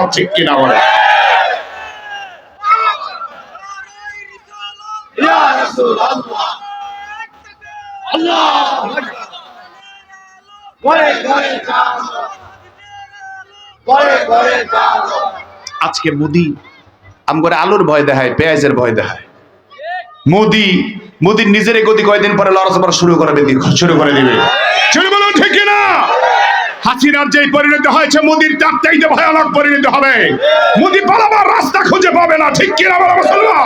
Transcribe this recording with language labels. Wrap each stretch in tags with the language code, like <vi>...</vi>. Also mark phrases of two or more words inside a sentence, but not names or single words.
<bn>ঠিক কিনা বলে?</bn> <ar>يا رسول الله. الله أكبر.</ar> <bn>ঘরে ঘরে জ্বালো. ঘরে ঘরে জ্বালো. আজকে মোদি আমগরে আলুর ভয় দেখায়, পেঁয়াজের ভয় দেখায়। মোদির নিজের গতি কয়দিন পরে লড়াচড়া শুরু করে দিবে। চলে বলুন ঠিক কিনা? হাসিনার যে পরিণতি হয়েছে, মোদির তার চাইতে ভয়ানক পরিণতি হবে। মোদি পালাবার রাস্তা খুঁজে পাবে না। ঠিক কিনা বলো মুসলমান?</bn>